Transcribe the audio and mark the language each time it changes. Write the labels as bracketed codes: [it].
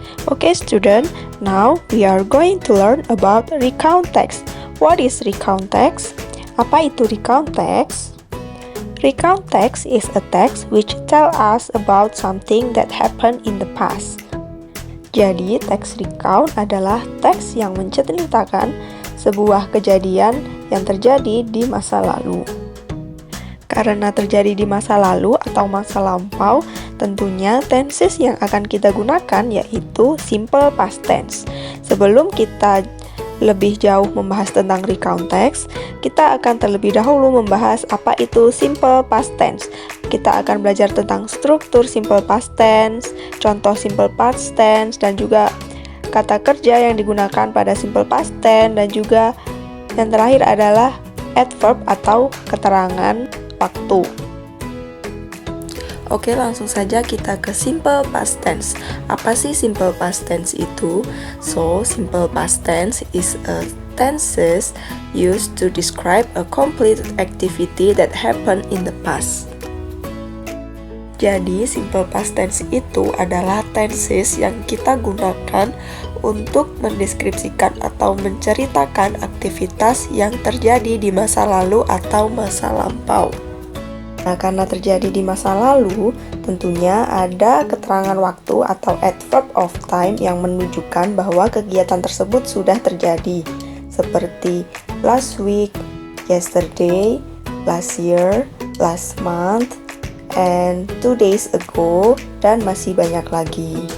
[en] Okay student, now we are going to learn about recount text. What is recount text? [id] Apa itu recount text? [en] Recount text is a text which tell us about something that happened in the past. [id] Jadi, teks recount adalah teks yang menceritakan sebuah kejadian yang terjadi di masa lalu. Karena terjadi di masa lalu atau masa lampau, tentunya tenses yang akan kita gunakan yaitu simple past tense. Sebelum kita lebih jauh membahas tentang recount text, kita akan terlebih dahulu membahas apa itu simple past tense. Kita akan belajar tentang struktur simple past tense, contoh simple past tense, dan juga kata kerja yang digunakan pada simple past tense, dan juga yang terakhir adalah adverb atau keterangan waktu. Oke, langsung saja kita ke simple past tense. Apa sih simple past tense itu? [en] So, simple past tense is a tenses used to describe a complete activity that happened in the past. [id] Jadi, simple past tense itu adalah tenses yang kita gunakan untuk mendeskripsikan atau menceritakan aktivitas yang terjadi di masa lalu atau masa lampau. Nah, karena terjadi di masa lalu, tentunya ada keterangan waktu atau adverb of time yang menunjukkan bahwa kegiatan tersebut sudah terjadi, seperti [en] last week, yesterday, last year, last month, and 2 days ago, [id] dan masih banyak lagi.